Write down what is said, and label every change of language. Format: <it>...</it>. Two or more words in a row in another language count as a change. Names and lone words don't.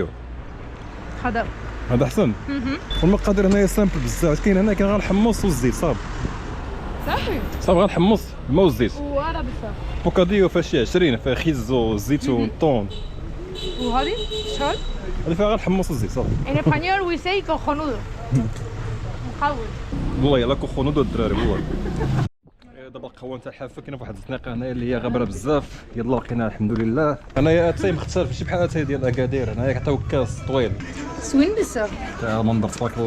<ar>هذا. هذا احسن. والمقادير هنايا سامبل بزاف. كاين هنا كاين غير الحمص والزيت صافي. صافي غير الحمص الماء والزيت. وهذا بزاف. بوكاديو فيها شي 20 فيها خيزو زيتون طون. وهذه شحال؟ هذه فيها غير الحمص والزيت صافي.</ar> <es>En español</es> <en>we say</en> <es>cojonudo.</es> <ar>محاول. والله يلا كوخونودو الدراري والله. دابا القهوه تاع الحافه كاينه فواحد الزناقه هنايا اللي هي غابره بزاف. يلا لقيناها الحمد لله. هنايا اتاي مختلف ماشي بحال اتاي ديال اكادير. هنايا كيعطيوك كاس طويل. زوين بزاف. المنظر تبارك الله.</ar>